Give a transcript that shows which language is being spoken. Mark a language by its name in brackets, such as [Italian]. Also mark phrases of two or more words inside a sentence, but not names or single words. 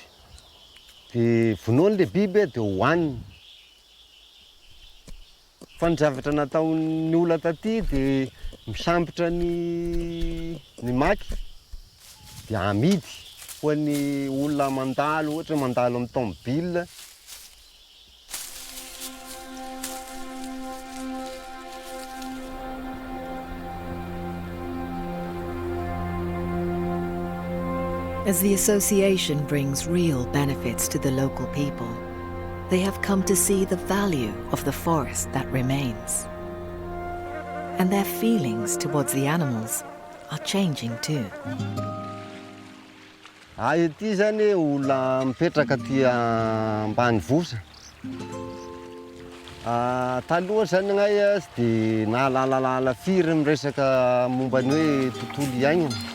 [Malagasy] De vonoany le biby de hohaniny. Fa ny zavatra nataon'ny olona taty de misambotra ny maky de amidy ho an'ny olona mandalo, ohatra mandalo amin'ny tomobile. [English] As the association brings real benefits to the local people, they have come to see the value of the forest that remains. And their feelings towards the animals are changing too. [Malagasy] Ity zany olona mipetraka aty ambanivohitra. Taloha zany gnay tsy de nahalalala firy miresaka momba ny hoe tontolo iainana.